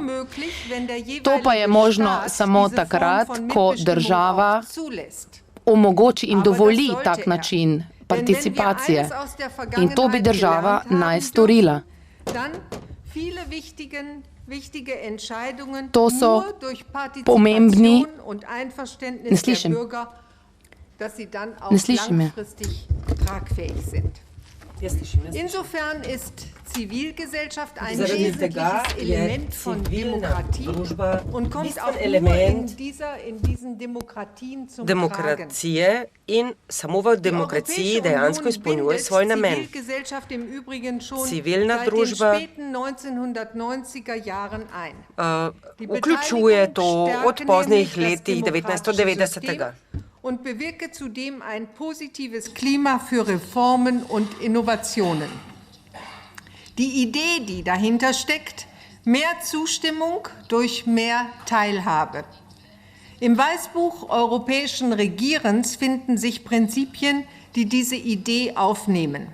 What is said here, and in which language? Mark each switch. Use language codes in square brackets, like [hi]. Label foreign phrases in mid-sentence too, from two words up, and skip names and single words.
[sl] To pa je možno samo takrat, ko država omogoči in dovoli tak način participacije. In to bi država naj storila. To so pomembni... Ne slišim. Ne slišim je. [de] Insofern ist Zivilgesellschaft ein wesentliches Element von Demokratie und kommt auch nur in diesen Demokratien zum [sl] Demokracije in samo v demokraciji dejansko izpolnjuje svoj namen. Civilna družba vključuje to od poznih letih 1990. [de] Und bewirke zudem ein positives Klima für Reformen und Innovationen. Die Idee, die dahinter steckt, mehr Zustimmung durch mehr Teilhabe. Im Weißbuch europäischen Regierens finden sich Prinzipien, die diese Idee aufnehmen.